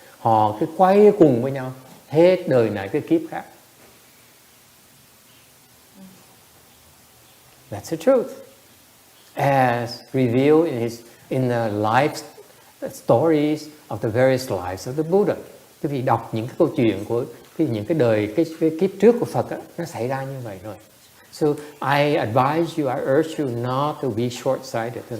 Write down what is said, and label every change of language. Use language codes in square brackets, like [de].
[vi] Họ cứ quay cùng với nhau hết đời này cái kiếp khác. [en] That's the truth, as revealed in the life stories of the various lives of the Buddha. [vi] Quý vị đọc những cái câu chuyện của những cái đời cái kiếp trước của Phật đó, nó xảy ra như vậy rồi. [en] So I advise you, I urge you not to be short-sighted.